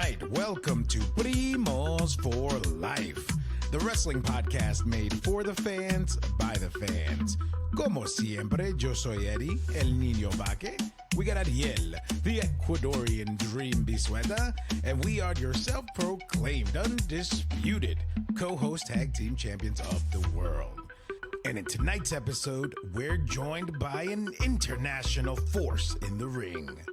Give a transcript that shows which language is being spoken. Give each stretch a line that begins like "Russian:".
English: Welcome to Primos for Life, the wrestling podcast made for the fans, by the fans.
Spanish: Como siempre, yo soy Eddie, el niño vaque.
English: We got Ariel, the Ecuadorian dream bisueta, and we are your self-proclaimed, undisputed co-host tag team champions of the world. And in tonight's episode, we're joined by an international force in the ring.